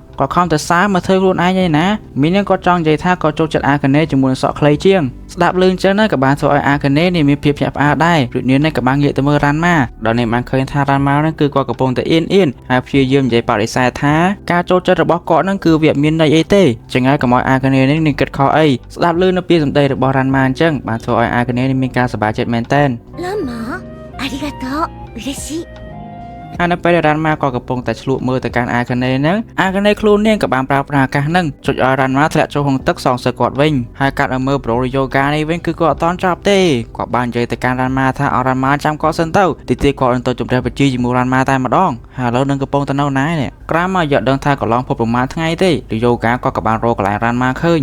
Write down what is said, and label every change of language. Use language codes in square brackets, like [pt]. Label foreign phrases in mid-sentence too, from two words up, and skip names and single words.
[km] គាត់ខំទៅសារមកធ្វើខ្លួនឯងឯណាមីនឹងគាត់ចង់និយាយថាគាត់ចូលចិត្តអាខាណេជាមួយនឹងសក់ខ្លីជាងស្ដាប់លឿនចឹងក៏បានធ្វើឲ្យអាខាណេនេះមានភាពភ្ញាក់ផ្អើលដែរព្រោះនាងនេះក៏បានងាកទៅមើលរ៉ាន់ម៉ាដល់នាងបានឃើញថារ៉ាន់ម៉ាហ្នឹងគឺគាត់កំពុងតែអៀនហើយព្យាយាមនិយាយបដិសេធថាការចូលចិត្តរបស់គាត់ហ្នឹងគឺវាមានន័យអីទេចឹងហើយកុំឲ្យអាខាណេនេះនឹងគិតខុសអីស្ដាប់លឿននៅពាក្យសម្ដីរបស់រ៉ាន់ម៉ាអញ្ចឹងបានធ្វើឲ្យអាខាណេនេះមានការសប្បាយចិត្តមែនតើ [ja] ランマありがとう嬉しい [km] ហើយនៅពេលដែលរ៉ាន់ម៉ាក៏កំពុងតែឆ្លក់មើលទៅកាន់អាខាណេហ្នឹងអាខាណេខ្លួននាងក៏បានប្រើប្រាស់ឱកាសហ្នឹងចុចឲ្យរ៉ាន់ម៉ាធ្លាក់ចូលក្នុងទឹកសងសឹកគាត់វិញហើយកាត់ឲ្យមើលប្រូយូហ្គានេះវិញគឺគាត់អត់តន់ចប់ទេគាត់បាននិយាយទៅកាន់រ៉ាន់ ម៉ាថាឲ្យរ៉ាន់ម៉ាចាំគាត់សិនទៅទីគាត់នឹងទៅជម្រះបជីជាមួយរ៉ាន់ម៉ាតែម្ដងហើយឥឡូវនឹងកំពុងតែនៅណានេះក្រោយមកយកដឹងថាកន្លងផុតប្រមាណថ្ងៃទេយូហ្គាក៏បានរកកន្លែងរ៉ាន់ម៉ាឃើញ